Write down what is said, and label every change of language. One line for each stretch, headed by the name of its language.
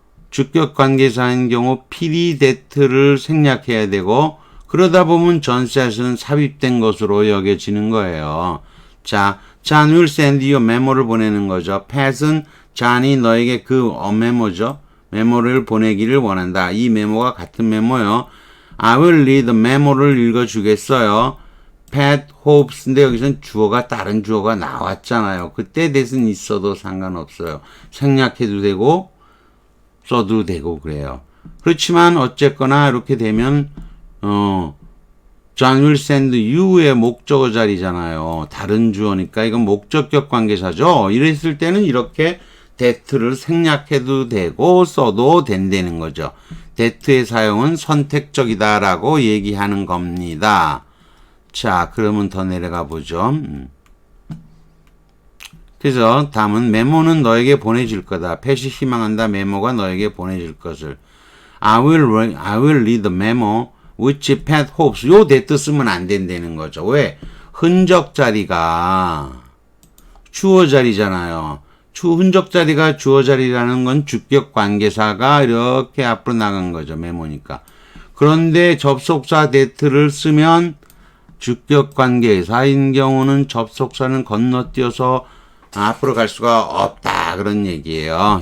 Korean: 주격 관계사인 경우 필히 that를 생략해야 되고 그러다 보면 전셋은 삽입된 것으로 여겨지는 거예요. 자,
English: John will send you
Korean: 메모를 보내는 거죠. Pat은 John이 너에게 그 메모죠. 메모를 보내기를 원한다. 이 메모가 같은 메모요.
English: I will read
Korean: 메모를 읽어주겠어요.
English: Pat hopes.
Korean: 근데 여기서는 주어가 다른 주어가 나왔잖아요. 그때 that은 있어도 상관없어요. 생략해도 되고 써도 되고 그래요. 그렇지만 어쨌거나 이렇게 되면
English: John will send you
Korean: 의 목적어 자리잖아요. 다른 주어니까 이건 목적격 관계사죠. 이랬을 때는 이렇게 that를 생략해도 되고 써도 된다는 거죠. that의 사용은 선택적이다라고 얘기하는 겁니다. 자, 그러면 더 내려가 보죠. 그래서 다음은 메모는 너에게 보내줄 거다. 패시 희망한다. 메모가 너에게 보내줄 것을.
English: I will read the memo which Pat hopes.
Korean: 요 that 쓰면 안 된다는 거죠. 왜? 흔적 자리가 주어 자리잖아요. 흔적 자리가 주어 자리라는 건 주격 관계사가 이렇게 앞으로 나간 거죠. 메모니까. 그런데 접속사 that를 쓰면 주격 관계사인 경우는 접속사는 건너뛰어서 앞으로 갈 수가 없다. 그런 얘기예요.